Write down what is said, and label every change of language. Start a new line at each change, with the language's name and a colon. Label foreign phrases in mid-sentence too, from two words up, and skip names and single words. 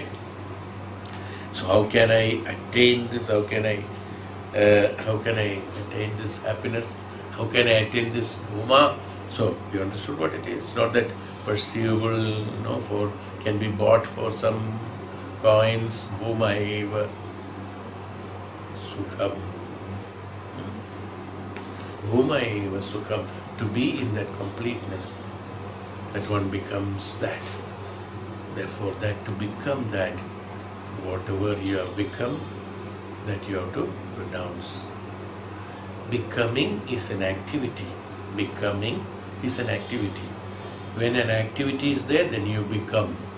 English: So how can I attain this? How can I attain this happiness? How can I attain this Bhuma? So you understood what it is. It's not that perceivable, for can be bought for some coins.
Sanskrit: Bhumaiva sukham. Bhumaiva sukham.
English: To be in that completeness, that one becomes that. Therefore, that to become that, whatever you have become, that you have to renounce. Becoming is an activity. Becoming is an activity. When an activity is there, then you become.